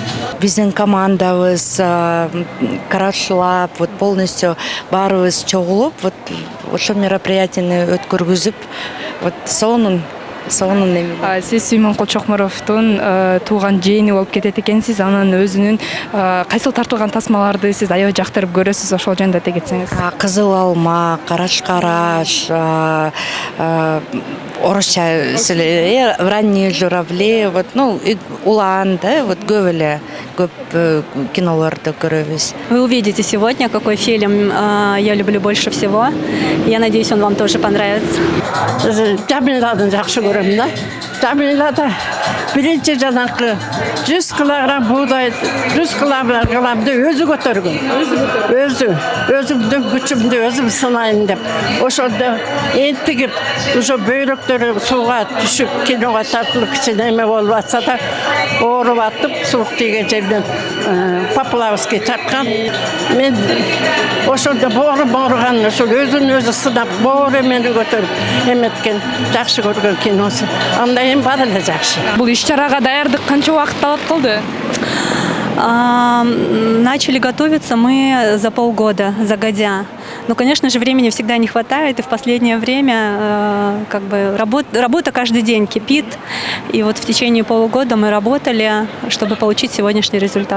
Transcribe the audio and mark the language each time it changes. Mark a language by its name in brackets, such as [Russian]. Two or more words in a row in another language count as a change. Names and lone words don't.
[Kyrgyz] Биздин командабыз Карашлап, вот полностью баарыбыз чогулуп, вот ошол мероприятияны өткөргүзүп, вот сонун эми. Сиз Сүймөнкул Чокморовдун тууган жээни болуп кетет экенсиз. Анын өзүнүн кайсыл тартылган тасмаларды сиз аябай жактырып көрөсүз, ошол жөнүндө айта кетсеңиз. Кызыл алма, караш, орусча сүйлөйт, [Russian] ранние журавли, вот, ну, [Kyrgyz] улан, да, вот көп кинолорду көрөбүз. [Russian] Вы увидите сегодня, какой фильм я люблю больше всего. Я надеюсь, он вам тоже понравится. [Kyrgyz] Жамиладын жакшы көрөм да. Жамилада биринчи жанакы 100 килограмм буудай, 100 килограммды өзү көтөргөн. Өзүмдүн күчүмдү өзүм сынайын деп. Ошондо энтигип, ошо бөйрөктөрү сууга түшүп, киного тартылып кичине эме болуп атса да, ооруп атып, суук тийген жерден Поплавский чапкан. Мен ошондо боорум ооруган, ошол өзүн өзү сынап, боору эмени көтөрүп эметкен, жакшы көргөн киносу. Андай эми бар эле жакшы. Бул иш-чарага даярдык канча убакыт талап кылды? [Russian] Начали готовиться мы за полгода, загодя. Но, конечно же, времени всегда не хватает, и в последнее время работа каждый день кипит. И вот в течение полугода мы работали, чтобы получить сегодняшний результат.